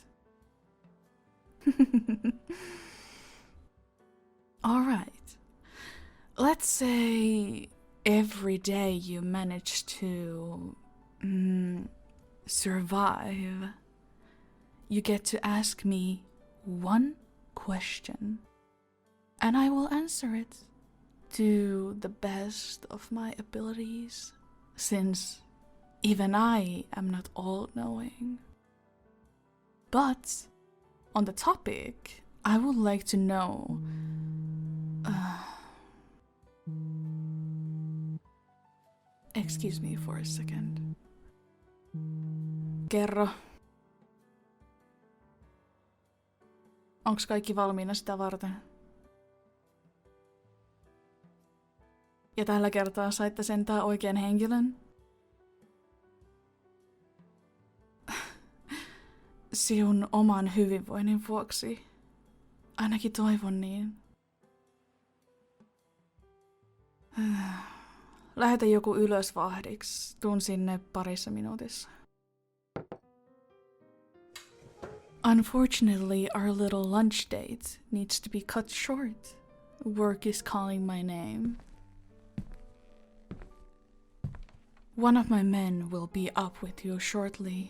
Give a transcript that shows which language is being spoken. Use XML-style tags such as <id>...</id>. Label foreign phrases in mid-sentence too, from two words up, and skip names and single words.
<en>Alright, let's say every day you manage to survive, you get to ask me one question, and I will answer it to the best of my abilities, since even I am not all-knowing. But on the topic, I would like to know excuse me for a second.</en> <fi>Kerro. Onks kaikki valmiina sitä varten? Ja tällä kertaa saitte sentään oikean henkilön? Sinun oman hyvinvoinnin vuoksi. Ainakin toivon niin. Lähetä joku ylös vahdiksi. Tuun sinne parissa minuutissa.</fi> <en>Unfortunately, our little lunch date needs to be cut short. Work is calling my name. One of my men will be up with you shortly.</en>